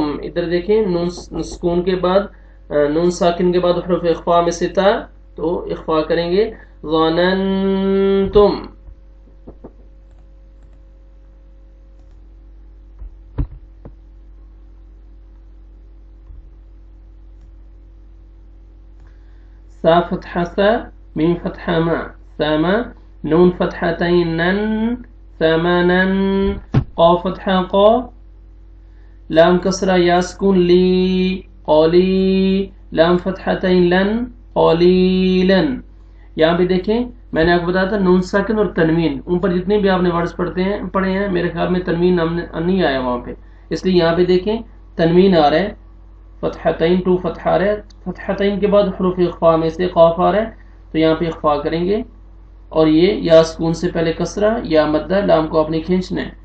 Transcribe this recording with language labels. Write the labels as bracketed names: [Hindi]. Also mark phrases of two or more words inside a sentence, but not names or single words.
[Urdu] ادھر دیکھیں نون سکون کے بعد نون ساکن کے بعد حروف اخفا میں سے تا تو اخفا کریں گے ظننتم. [Arabic] ثا فتحة ثا، ميم فتحة ما، ثما، نون فتحتين نن، ثمنن، قاف فتحة قا، لام كسرة ياء سكون لي, قالي، لام فتحتين لن، قليلن. [Urdu] یہاں بھی دیکھیں میں نے آپ کو بتایا تھا نون ساکن اور تنوین، اوپر جتنے بھی آپ نے ورڈز پڑھے ہیں میرے خیال میں تنوین نہیں آیا وہاں پہ، اس لیے یہاں پہ دیکھیں تنوین آ رہا ہے، فتحتین ٹو فتحہ ہے، فتحتین کے بعد حروف اخفا میں سے قاف آ رہا ہے تو یہاں پہ اخفا کریں گے اور یہ یا سکون سے پہلے کسرہ یا مدہ لام کو آپ نے کھینچنا ہے.